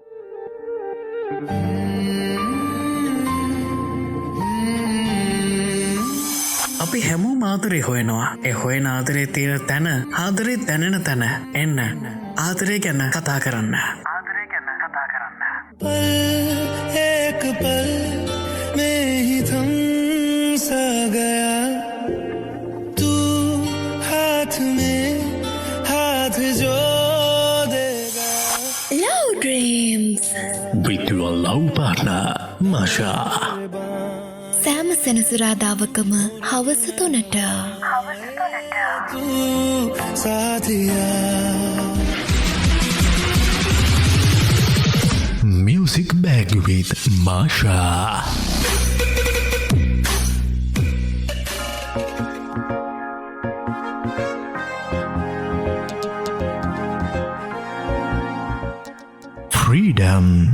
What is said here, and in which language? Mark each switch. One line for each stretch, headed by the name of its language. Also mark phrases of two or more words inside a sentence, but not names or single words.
Sinhala: අපි හැමෝ ආදරේ හොයනවා. ඒ හොයන ආදරේ තියෙන තැන ආදරේ දැනෙන තැන එන්න ආදරේ ගැන කතා කරන්න.
Hindi: एक पल में ही थम सा गया तू हाथ में हाथ जो देगा
English: Love Dreams With your love partner, Masha.
Sinhala: සෑම සෙනසුරාදාවකම හවස 3ට
Hindi: तू साथिया
English: Music Bag with Masha. Freedom.